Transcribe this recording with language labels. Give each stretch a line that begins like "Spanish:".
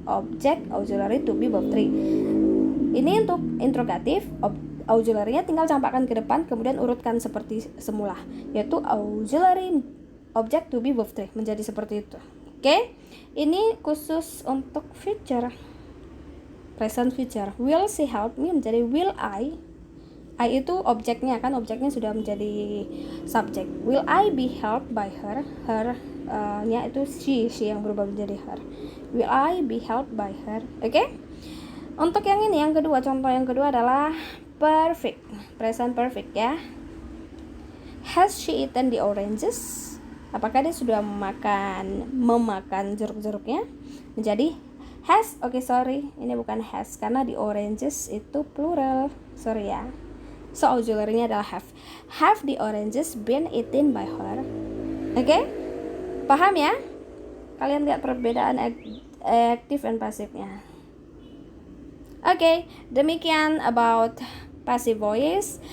English: Object auxiliary to be verb 3.
Indonesian: Ini untuk interrogatif, auxiliary-nya tinggal campakkan ke depan, kemudian urutkan seperti semula, yaitu auxiliary object to be verb 3 menjadi seperti itu. Oke, ini khusus untuk future, present future.
English: Will she help me
Indonesian: menjadi will I itu objeknya kan, objeknya sudah menjadi subjek.
English: Will I be helped by her?
Indonesian: Her nya itu she yang berubah menjadi her.
English: Will I be helped by her?
Indonesian: Oke. Untuk yang ini, yang kedua, contoh yang kedua adalah perfect, present perfect ya.
English: Has she eaten the oranges?
Indonesian: Apakah dia sudah memakan jeruk-jeruknya? Menjadi has. Oke, sorry, ini bukan has karena the oranges itu plural. Sorry ya. So auxiliary-nya adalah have.
English: Have the oranges been eaten by her?
Indonesian: Oke? Paham ya? Kalian lihat perbedaan aktif dan pasifnya. Oke, demikian
English: about passive voice.